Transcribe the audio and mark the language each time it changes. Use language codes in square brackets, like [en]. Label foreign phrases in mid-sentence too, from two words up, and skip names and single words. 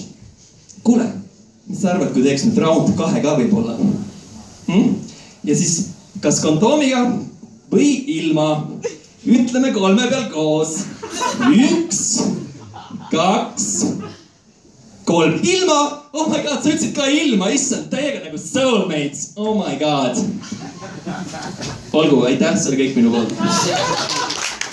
[et] Kuule, mis sa arvad, kui teeks nüüd round 2 ka võib-olla? Ja siis kas kondoomiga või ilma? Ütleme 3 peal koos. 1, 2, 3. Ilma! [en] Oh my god, [et] sa ütlesid ka ilma, issand, täiega nagu soulmates. [en] Oh my god. [et] Olgu, aitäh, see oli kõik minu poolt.